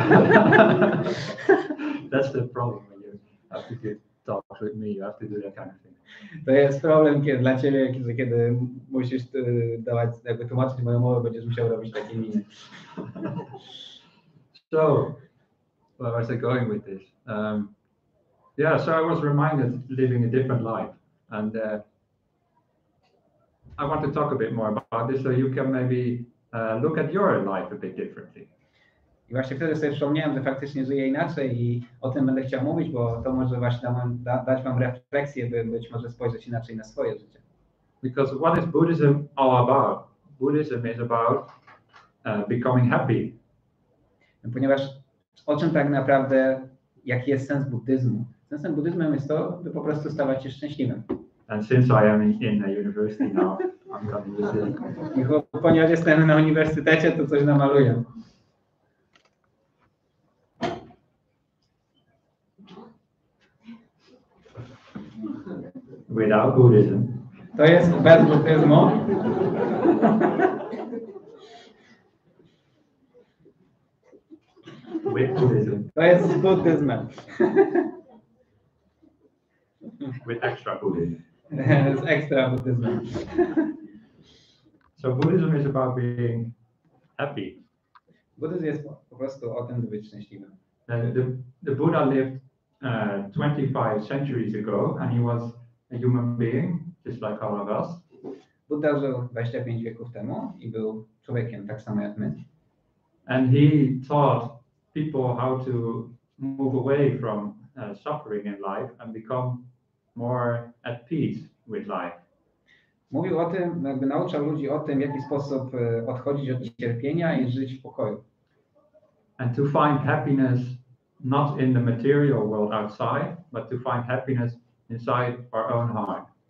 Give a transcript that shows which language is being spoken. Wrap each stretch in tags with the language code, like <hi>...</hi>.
<en>That's the problem when you have to talk with me, you have to do that kind of thing.</en> <pl>To jest problem dla ciebie, że kiedy musisz jakby tłumaczyć moją mowę, będziesz musiał robić takie miny.</pl> <en>So, where was I going with this? Yeah, so I was reminded living a different life, and I want to talk a bit more about this, so you can maybe look at your life a bit differently.</en> <pl>I właśnie wtedy sobie przypomniałem, że faktycznie żyję inaczej i o tym będę chciał mówić, bo to może właśnie dać wam refleksję, by być może spojrzeć inaczej na swoje życie.</pl> <en>Because what is Buddhism all about? Buddhism is about becoming happy.</en> <pl>Ponieważ o czym tak naprawdę, jaki jest sens buddyzmu? Sensem buddyzmu jest to, by po prostu stawać się szczęśliwym.</pl> <en>And since I am in a university now, I'm coming with this.</en> <pl>I ponieważ jestem na uniwersytecie, to coś namaluję.</pl> <en>Without Buddhism.</en> <pl>To jest bez buddyzmu.</pl> <en>With Buddhism.</en> <pl>To jest z buddyzmem.</pl> <en>With extra Buddhism.</en> <pl>Z ekstra buddyzmem.</pl> <en>So Buddhism is about being happy.</en> <pl>Buddyzm jest po prostu o tym, by być szczęśliwym.</pl> <en>The Buddha lived 25 centuries ago, and he was a human being, just like all of us.</en> <pl>Buddha żył 25 wieków temu i był człowiekiem tak samo jak my.</pl> <en>And he taught people how to move away from suffering in life and become more at peace with life.</en> <pl>Mówił o tym, jakby nauczał ludzi o tym, w jaki sposób odchodzić od cierpienia i żyć w pokoju.</pl> <en>And to find happiness not in the material world outside, but to find happiness inside our own heart.</en>